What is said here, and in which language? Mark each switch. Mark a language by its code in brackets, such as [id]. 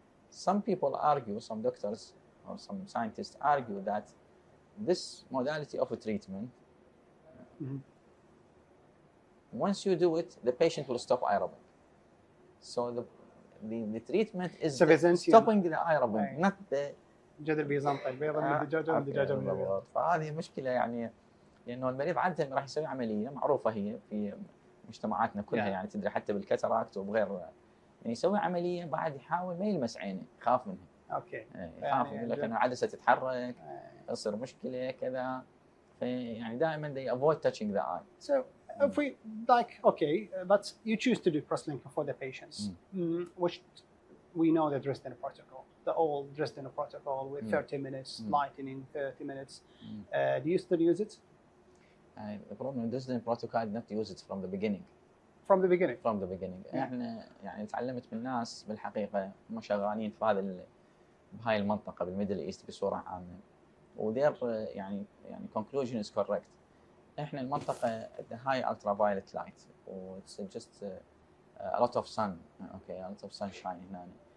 [en] Some people argue, some doctors or some scientists argue that this modality of a treatment, once you do it, the patient will stop eye rubbing. So the treatment is stopping the eye rubbing, not the [ar] الدجاج البيضاء البيضاء من الدجاجة والدجاجة من البيض. فهذه مشكلة يعني، لأنه المريض عادة راح يسوي عملية معروفة هي في مجتمعاتنا كلها، يعني تدري حتى بالكاتاراكت وبغير، يعني يسوي عملية بعد يحاول ما يلمس عينه، يخاف منها. اوكي. يخاف، يقول لك أنا العدسة تتحرك، تصير مشكلة كذا، فيعني دائما [en] they avoid touching the eye. So if we but you choose to do cross-linking for the patients, which we know the Dresden protocol, the old Dresden protocol with 30 minutes lightening, 30 minutes. Do you still use it? The problem in Dresden protocol, not use it from the beginning. From the beginning. From the beginning. [ar] احنا يعني تعلمت من ناس بالحقيقة هم شغالين في بهاي المنطقة بالميدل ايست بصورة عامة. [en] وtheir يعني conclusion is correct. [ar] احنا المنطقة [en] the high ultraviolet light, it's just a lot of sun, okay, a lot of sunshine [ar] هنا.